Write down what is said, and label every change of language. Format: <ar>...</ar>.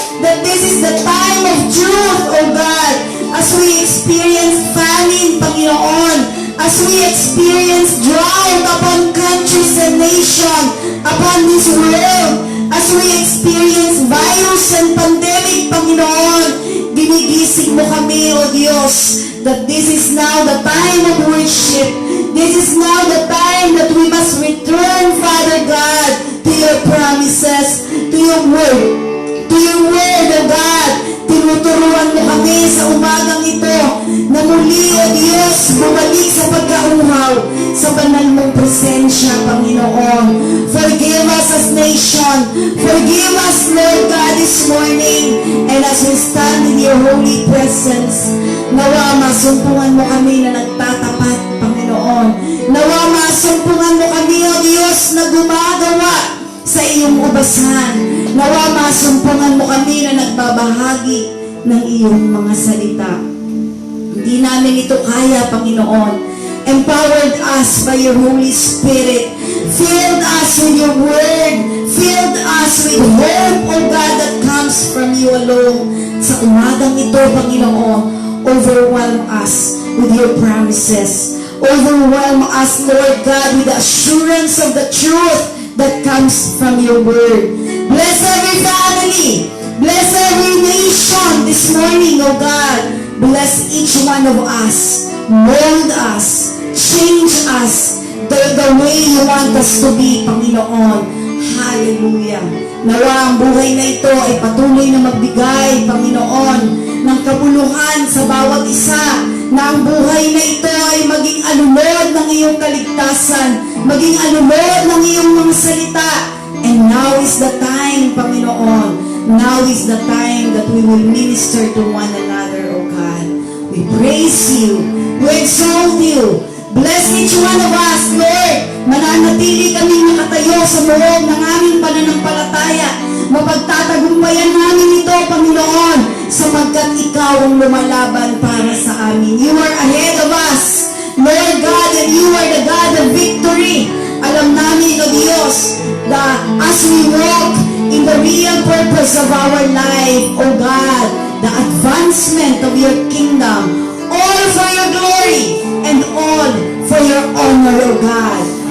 <en>that this is the time of truth, O God, as we experience famine, Panginoon, as we experience drought upon countries and nation, upon this world, as we experience virus and pandemic, Panginoon,</en> <tl>ginigising mo kami, O Diyos,</tl> <en>that this is now the time of worship. This is now the time that we must return, Father God, to your promises, to your word, O God.</en> <tl>Tinuturuan mo kami sa umagang ito na muli, O Diyos, bumalik sa pagkauhaw sa banal mong presensya, Panginoon.</tl> <en>Forgive us as nation. Forgive us, Lord God, this morning. And as we stand in your holy presence,</en> <tl>nawa masumpungan mo kami na nagtatapat,</tl> <en>Panginoon.</en> <tl>Nawa masumpungan mo kami, O Diyos, na gumagawa sa iyong ubasan. Nawa masumpungan mo kami na nagbabahagi ng iyong mga salita. Hindi namin ito kaya, Panginoon.</tl> <en>Empowered us by your Holy Spirit. Filled us with your word. Filled us with hope, O God, that comes from you alone.</en> <tl>Sa umagang ito,</tl> <en>Panginoon, overwhelm us with your promises. Overwhelm us, Lord God, with the assurance of the truth that comes from your word. Bless every family. Bless every nation this morning, O God. Bless each one of us. Mold us. Change us the way you want us to be, Panginoon. Hallelujah.</en> <tl>Nawa ang buhay na ito ay patuloy na magbigay, Panginoon, ng kabuluhan sa bawat isa, na ang buhay na ito ay maging alulod ng iyong kaligtasan, maging alulod ng iyong mga salita.</tl> <en>And now is the time, Panginoon. Now is the time that we will minister to one another, O God. We praise you. We exalt you. Bless each one of us, Lord.</en> <tl>Mananatili kaming nakatayo sa loob ng aming pananampalataya. Mapagtatagumpayan namin ito, Panginoon, sapagkat ikaw ang lumalaban para sa amin.</tl> <en>You are ahead of us, Lord God, and you are the God of victory.</en> <tl>Alam namin,</tl> <en>O Diyos, that as we walk in the real purpose of our life, O God, the advancement of your kingdom, all for your glory and all for your honor, O God.</en>